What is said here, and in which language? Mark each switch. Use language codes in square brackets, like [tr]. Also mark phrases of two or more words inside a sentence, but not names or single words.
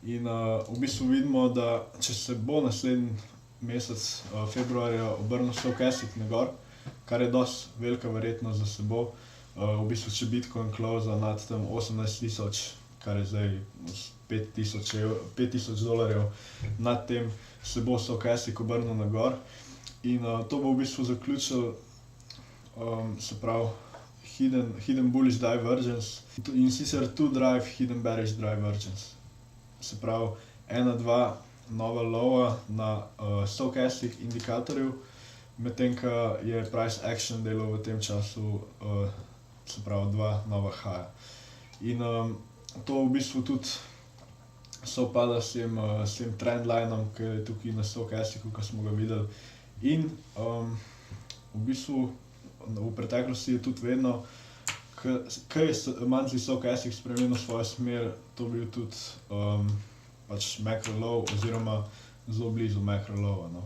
[sl] In v bistvu vidimo, da če se bo naslednji mesec februarja obrnil stochastic na gor, kar je dosti velika verjetnost, da se bo, v bistvu če Bitcoin close nad tam 18.000, kar je zdaj $5,000 nad tem, se bo stochastic obrnil na gor. In to bo v bistvu zaključil, se pravi, [en] hidden bullish divergence [sl] in sicer [en] two drive hidden bearish divergence. [sl] Se pravi, 1-2 nova lowa na stochastic indikatorju, medtem ko je [en] price action [sl] delal v tem času, se pravi, 2 nova higha. In to v bistvu tudi sovpada s tem trendlinom, ki je tukaj na stochasticu, ki smo ga videli. In v bistvu v preteklosti je tudi vedno, ko je [en] monthly stochastic [sl] spremenil svojo smer, to bil tudi pač [en] macro low [sl] oziroma zelo blizu [en] macro lowa, [sl] no.